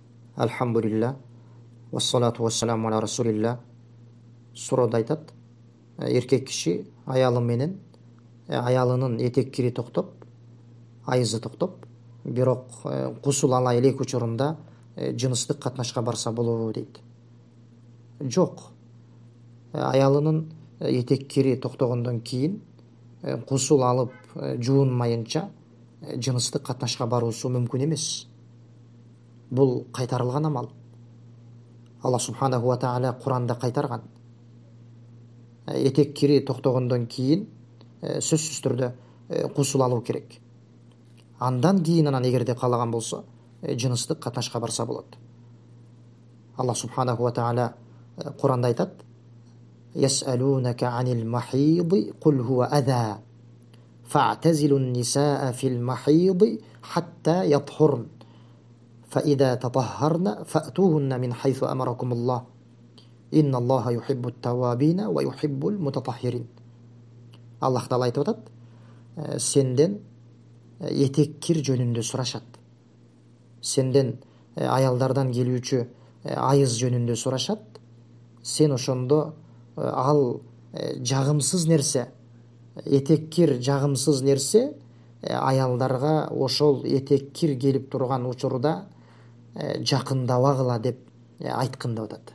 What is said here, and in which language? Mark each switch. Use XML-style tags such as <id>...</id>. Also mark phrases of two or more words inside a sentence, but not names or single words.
<ar>الحمد لله، والصلاة والسلام على رسول الله.</ar> <ky>Сурада айтат, еркек киши аялы менен аялынын этек-кири токтоп, айызы токтоп, бирок кусул ала элек учурунда жыныстык катнашка барса болобу дейт. Жок. Аялынын этек-кири токтогондон кийин кусул алып жуунмайынча жыныстык катнашка баруусу мүмкүн эмес. Бул кайтарылган амал.</ky> <ar>الله سبحانه وتعالى</ar> <ky>Куранда кайтарган. Этек-кири токтогондон кийин сөзсүз түрдө кусул алуу керек. Андан кийин эгерде каалаган болсо жыныстык катнашка барса болот.</ky> <ar>الله سبحانه وتعالى</ar> <ky>Куранда айтат:</ky> <ar>"يسألونك عن المحيض قل هو أذى. فاعتزلوا النساء في المحيض حتى يطهرن. فإذا تطهرن فأتوهن من حيث أمركم الله إن الله يحب التوابين ويحب المتطهرين".</ar> <ky>Аллах Таала айтып атат, сенден этек-кир жөнүндө сурашат. Сенден аялдардан келүүчү айыз жөнүндө сурашат. Сен ошондо ал жагымсыз нерсе, этек-кир жагымсыз нерсе, аялдарга ошол этек-кир келип турган учурда жакындабагыла деп айткын деп атат.</ky>